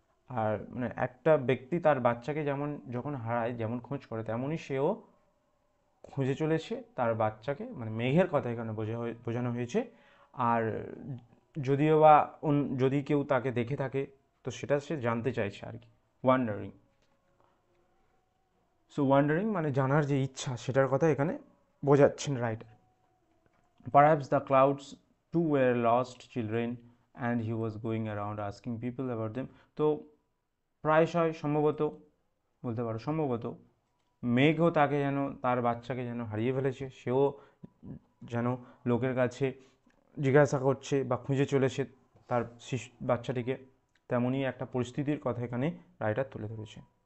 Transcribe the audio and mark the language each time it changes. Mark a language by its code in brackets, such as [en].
[bn] আর মানে একটা ব্যক্তি তার বাচ্চাকে যেমন যখন হারায়, যেমন খোঁজ করে, তেমনই সেও খুঁজে চলেছে তার বাচ্চাকে, মানে মেঘের কথা এখানে বোঝানো হয়েছে। আর যদিও বা যদি কেউ তাকে দেখে থাকে তো সেটা সে জানতে চাইছে আর কি, ওয়ান্ডারিং। সো ওয়ান্ডারিং মানে জানার যে ইচ্ছা, সেটার কথা এখানে বোঝাচ্ছেন writer. [en] Perhaps the clouds too were lost children and he was going around asking people about them. [bn] তো প্রায়শই সম্ভবত বলতে পারো, সম্ভবত মেঘও তাকে যেন, তার বাচ্চাকে যেন হারিয়ে ফেলেছে, সেও যেন লোকের কাছে জিজ্ঞাসা করছে বা খুঁজে চলেছে তার বাচ্চাটিকে, তেমনই একটা পরিস্থিতির কথা এখানে রাইটার তুলে ধরেছে।